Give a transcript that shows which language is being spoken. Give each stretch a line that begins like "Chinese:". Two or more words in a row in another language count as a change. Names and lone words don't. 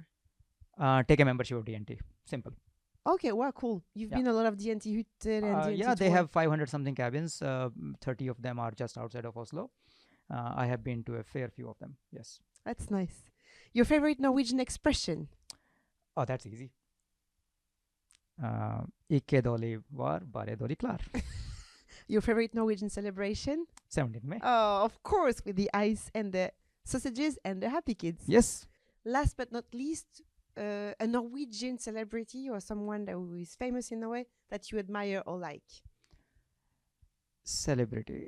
English: Take a membership of DNT. Simple. Okay, wow, cool. You've been a lot of DNT Hytter and DNT Yeah, they tour. have 500 something cabins. 30 of them are just outside of Oslo. I have been to a fair few of them. Yes. That's nice. Your favorite Norwegian expression? Oh, that's easy.
Norwegian: Ikke dårlig var, bare dårlig klar.
English: Your favorite Norwegian celebration? 17th May. Oh, of course, with the ice and the sausages and the happy kids. Yes. Last but not least, a Norwegian celebrity or someone that who is famous in a way that you admire or like. Celebrity.